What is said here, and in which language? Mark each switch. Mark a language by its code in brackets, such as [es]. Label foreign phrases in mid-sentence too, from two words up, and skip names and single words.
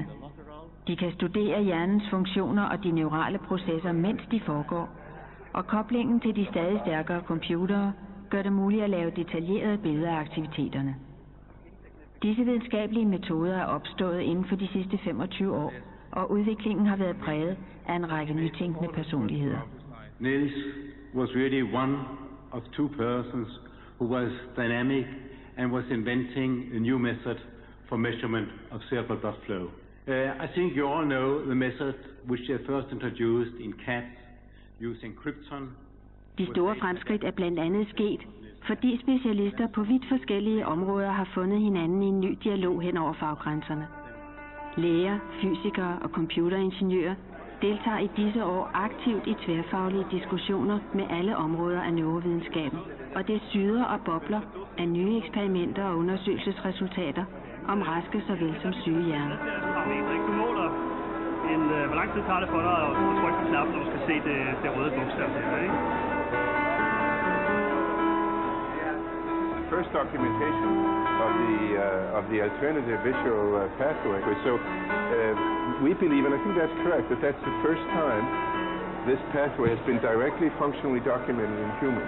[da] De kan studere hjernens funktioner og de neurale processer, mens de foregår, og koblingen til de stadig stærkere computere gør det muligt at lave detaljerede billeder af aktiviteterne. Disse videnskabelige metoder er opstået inden for de sidste 25 år, og udviklingen har været præget af en række nytænkende personligheder. [en] Niels was really one of two persons who was dynamic and was inventing a new method for measurement of cerebral blood flow. I think you all know the method which they first introduced in cats using krypton. [da] De store fremskridt er blandt andet sket, fordi specialister på vidt forskellige områder har fundet hinanden i en ny dialog hen over faggrænserne. Læger, fysikere og computeringeniører deltager i disse år aktivt i tværfaglige diskussioner med alle områder af neurovidenskaben, og det syder og bobler af nye eksperimenter og undersøgelsesresultater om raske såvel som syge hjerner. Du måler hvor lang tid tager det for dig at trykke på knappen, når du skal se det røde bogstav der, ikke? [en] First documentation of the alternative visual pathway. So we believe, and I think that's correct, that that's the first time this pathway has been directly functionally documented in humans.